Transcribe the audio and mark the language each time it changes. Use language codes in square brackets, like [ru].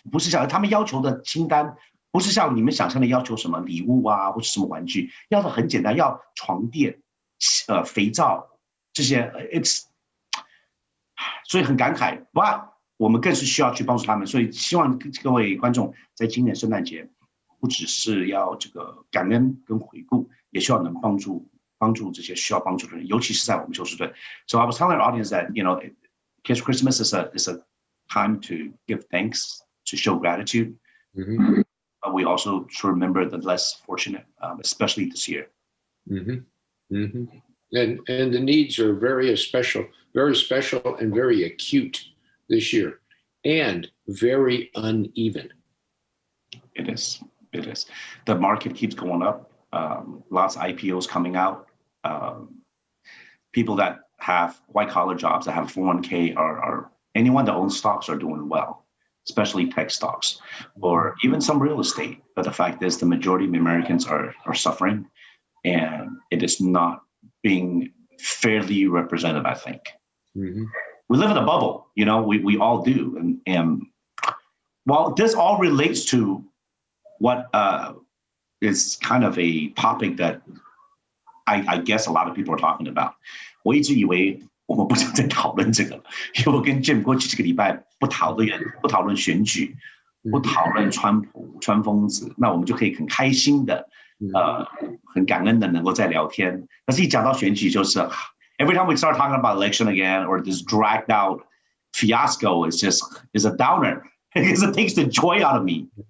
[zh] 不是像他们要求的清单，不是像你们想象的要求什么礼物啊，或者什么玩具，要的很简单，要床垫、肥皂这些 ，it's， 所以很感慨。 But 我们更是需要去帮助他们，所以希望各位观众在今年圣诞节，不只是要这个感恩跟回顾，也希望能帮助这些需要帮助的人，尤其是在我们休斯顿。 [en] So I was telling our audience that because Christmas is a time to give thanks, to show gratitude. But we also should remember the less fortunate, especially this year. And the needs are very special and very acute this year, and very uneven. It is. The market keeps going up. Lots of IPOs coming out. People that have white collar jobs that have 401k are anyone that owns stocks are doing well. especially tech stocks, or even some real estate. But the fact is the majority of Americans are suffering, and it is not being fairly represented, I think. Mm-hmm. We live in a bubble, we all do. And well, this all relates to what is kind of a topic that I guess a lot of people are talking about. [zh] 我一直以为我们不想再讨论这个，因为我跟 Jim 过去这个礼拜不讨论选举，不讨论川普、川疯子，那我们就可以很开心的，很感恩的能够再聊天。可是一讲到选举，就是 [en] every time we start talking about election again or this dragged out fiasco is a downer because it takes the joy out of me.